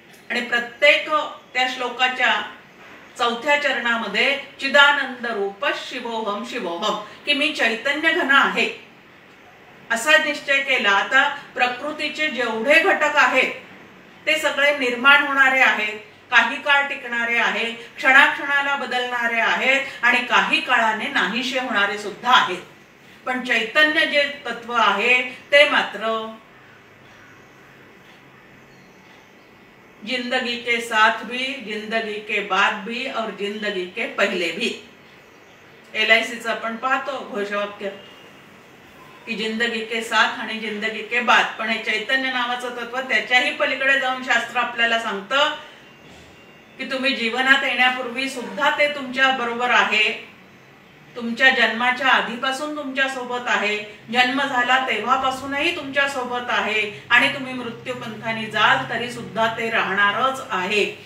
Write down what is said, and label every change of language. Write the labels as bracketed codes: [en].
[mr] आणि प्रत्येक त्या श्लोकाच्या 4थ्या चरणामध्ये [sa] चिदानंद रूप शिवोहम शिवोहम, [mr] की मी चैतन्य घन आहे असा निश्चय केला. आता प्रकृतीचे जेवढे घटक आहेत ते सगळे निर्माण होणारे आहेत, काही काळ टिकणारे आहे, क्षणाक्षणाला बदलणारे आहेत आणि काही काळाने नाहीसे होणारे सुद्धा आहेत. पण चैतन्य जे तत्व आहे ते मात्र [hi] जिंदगी के साथ भी, जिंदगी के बाद भी और जिंदगी के पहले भी. [mr] LICच आपण पाहतो घोषवाक्य की [hi] जिंदगी के साथ [mr] आणि [hi] जिंदगी के बाद. [mr] पण हे चैतन्य नावाचं तत्व त्याच्याही पलीकडे जाऊन शास्त्र आपल्याला सांगतं की तुम्ही जीवनात येण्यापूर्वी सुद्धा ते तुमच्या बरोबर आहे, तुमच्या जन्माच्या आधीपासून तुमच्या सोबत आहे, जन्म झाला तेव्हापासूनही तुमच्या सोबत आहे आणि तुम्ही मृत्यूपंथाने जाल तरी सुद्धा ते राहणारच आहे.